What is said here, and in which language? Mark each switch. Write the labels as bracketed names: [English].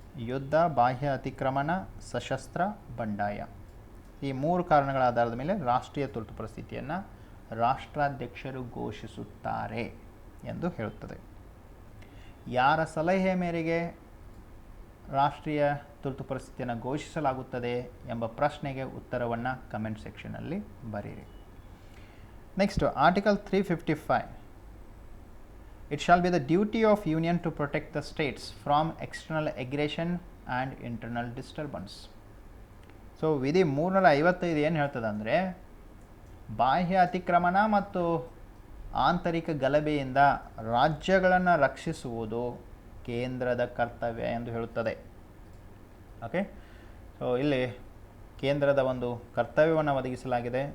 [Kannada] ಯುದ್ಧ, ಬಾಹ್ಯ ಅತಿಕ್ರಮಣ, ಸಶಸ್ತ್ರ ಬಂಡಾಯ, ಈ 3 ಕಾರಣಗಳ ಆಧಾರದ ಮೇಲೆ ರಾಷ್ಟ್ರೀಯ ತುರ್ತು ಪರಿಸ್ಥಿತಿಯನ್ನು ರಾಷ್ಟ್ರಾಧ್ಯಕ್ಷರು ಘೋಷಿಸುತ್ತಾರೆ ಎಂದು ಹೇಳುತ್ತದೆ. ಯಾರ ಸಲಹೆ ಮೇರೆಗೆ ರಾಷ್ಟ್ರೀಯ ತುರ್ತು ಪರಿಸ್ಥಿತಿಯನ್ನು ಘೋಷಿಸಲಾಗುತ್ತದೆ ಎಂಬ ಪ್ರಶ್ನೆಗೆ ಉತ್ತರವನ್ನು ಕಮೆಂಟ್ ಸೆಕ್ಷನಲ್ಲಿ ಬರೆಯಿರಿ. [English] Next article 355. It shall be the duty of union to protect the states from external aggression and internal disturbance. [Kannada] So ವಿಧಿ 355 ಏನು ಹೇಳ್ತದೆ ಅಂದರೆ ಬಾಹ್ಯ ಅತಿಕ್ರಮಣ ಮತ್ತು ಆಂತರಿಕ ಗಲಭೆಯಿಂದ ರಾಜ್ಯಗಳನ್ನು ರಕ್ಷಿಸುವುದು ಕೇಂದ್ರದ ಕರ್ತವ್ಯ ಎಂದು ಹೇಳುತ್ತದೆ. ಓಕೆ, ಸೊ ಇಲ್ಲಿ ಕೇಂದ್ರದ ಒಂದು ಕರ್ತವ್ಯವನ್ನು ಒದಗಿಸಲಾಗಿದೆ.